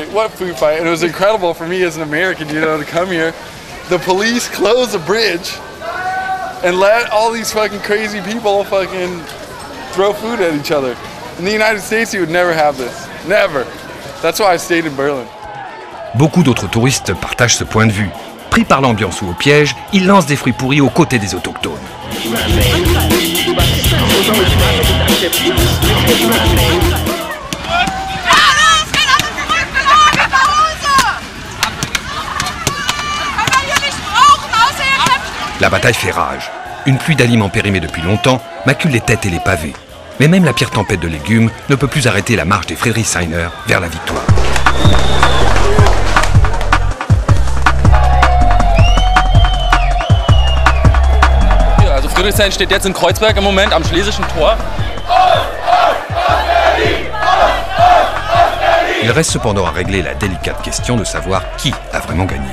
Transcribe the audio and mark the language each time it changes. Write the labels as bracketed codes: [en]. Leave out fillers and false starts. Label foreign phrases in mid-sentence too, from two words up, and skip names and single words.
[en] What food fight? And it was incredible for me as an American, you know, to come here. The police closed the bridge and let all these fucking crazy people fucking throw food at each other. In the United States, you would never have this. Never. That's why I stayed in Berlin. [fr] Beaucoup d'autres touristes partagent ce point de vue. Pris par l'ambiance ou au piège, ils lancent des fruits pourris aux côtés des autochtones. La bataille fait rage. Une pluie d'aliments périmés depuis longtemps macule les têtes et les pavés. Mais même la pire tempête de légumes ne peut plus arrêter la marche des Friedrichshainer vers la victoire. [de] Friedrichshain steht jetzt in Kreuzberg im Moment am Schlesischen Tor. [fr] Il reste cependant à régler la délicate question de savoir qui a vraiment gagné.